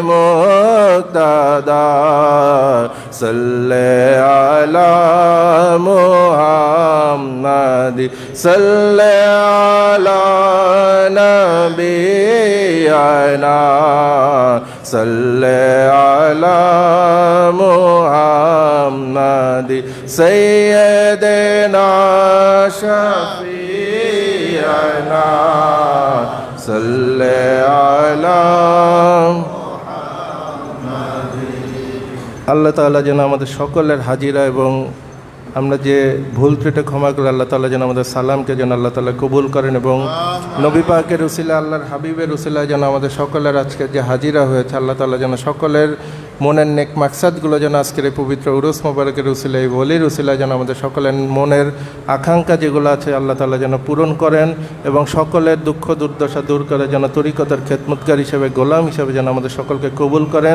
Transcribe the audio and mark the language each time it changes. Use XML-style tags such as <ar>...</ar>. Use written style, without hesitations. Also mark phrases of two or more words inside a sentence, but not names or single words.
<ar>مقتدا صلی علی محمد صلی علی نبینا صلی علی محمد سیدنا شفیعنا صلی علی</ar> <bn>আল্লাহ তাআলা যেন আমাদের সকলের হাজিরা এবং আমরা যে ভুল ত্রুটি ক্ষমা করে আল্লাহ তাআলা যেন আমাদের সালামকে যেন আল্লাহ তাআলা কবুল করেন এবং নবী পাকের উসিলা আল্লাহর হাবিবের উসিলায় যেন আমাদের সকলের আজকে যে হাজিরা হয়েছে আল্লাহ তাআলা যেন সকলের মনের নেক মাকসাদগুলো যেন আজকের এই পবিত্র উরুস মোবারকের উসিলায় বলির উসিলায় যেন আমাদের সকলের মনের আকাঙ্ক্ষা যেগুলো আছে আল্লাহ তাআলা যেন পূরণ করেন এবং সকলের দুঃখ দুর্দশা দূর করে যেন তরিকতের খেদমতগার হিসেবে গোলাম হিসেবে যেন আমাদের সকলকে কবুল করেন।</bn>